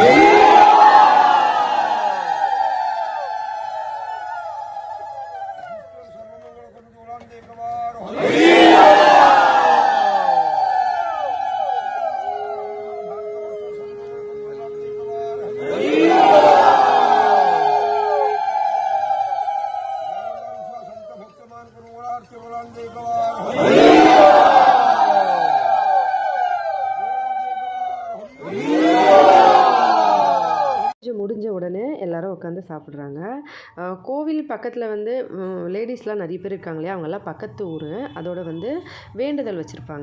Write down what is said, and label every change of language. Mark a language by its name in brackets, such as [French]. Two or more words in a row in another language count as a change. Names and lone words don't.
[Hindi] सर्वमंगल करंतु बोलाम जय कवार संत भक्तमान करुणार्थ बोलाम जय कवार [Tamil] முடிஞ்ச உடனே எல்லாரும் உட்காந்து சாப்பிட்றாங்க. கோவில் பக்கத்தில் வந்து லேடிஸ்லாம் நிறைய பேர் இருக்காங்க இல்லையா, அவங்கெல்லாம் பக்கத்து ஊர். அதோட வந்து வேண்டுதல் வச்சுருப்பாங்க.